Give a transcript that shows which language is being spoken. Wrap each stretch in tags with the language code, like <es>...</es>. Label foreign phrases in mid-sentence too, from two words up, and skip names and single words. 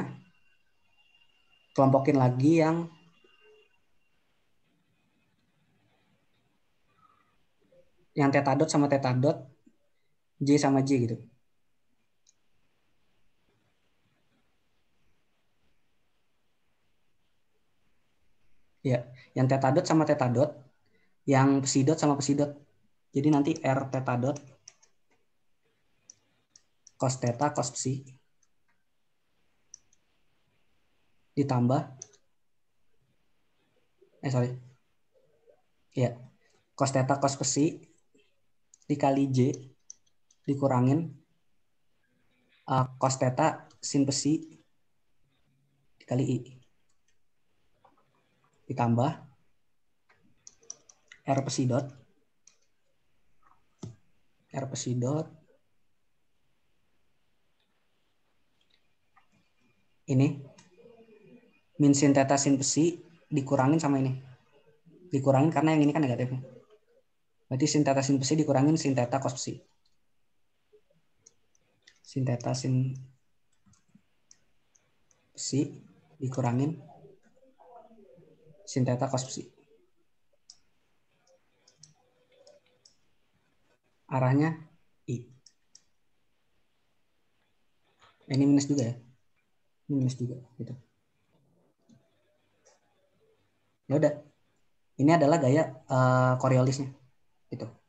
<id>Kelompokin lagi yang theta dot sama theta dot, J sama J gitu. Ya, yang theta dot sama theta dot, yang psi dot sama psi dot. Jadi nanti R theta dot cos theta cos psi ditambah ya, cos theta cos psi dikali J dikurangin cos theta sin psi dikali I ditambah R psi dot ini min sin theta sin psi dikurangin sama ini, dikurangin karena yang ini kan negatifnya. Berarti sin theta sin psi dikurangin sin theta cos psi. Sin theta sin psi dikurangin sin theta cos psi. Arahnya I. Ini minus juga ya. Ini minus juga gitu. Ya udah. Ini adalah gaya Coriolisnya gitu.</id>